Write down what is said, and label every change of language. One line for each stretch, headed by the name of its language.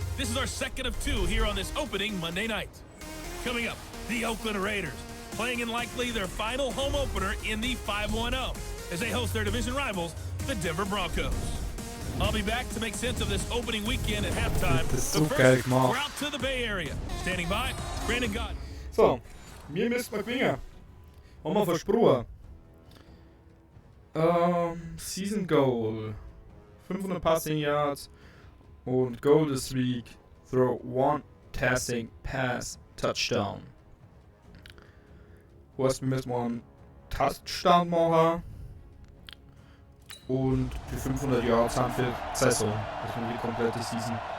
English: This is our second of 2 here on this opening Monday night. Coming up, the Oakland Raiders, playing in likely their final home opener in the 5-1-0 as they host their division rivals, the Denver Broncos. I'll be back to make sense of this opening weekend at halftime. But first, we're out to the Bay Area. Standing by, Brandon Gott.
German: So, wir müssen mal gewinnen. Haben wir versprochen.
English: Season Goal. 500 Passing Yards und Goal this week. Throw 1 Passing Pass Touchdown.
German: Heißt, wir müssen mal einen Touchdown machen. Und die 500 Yards haben für die Saison. Also die komplette Season.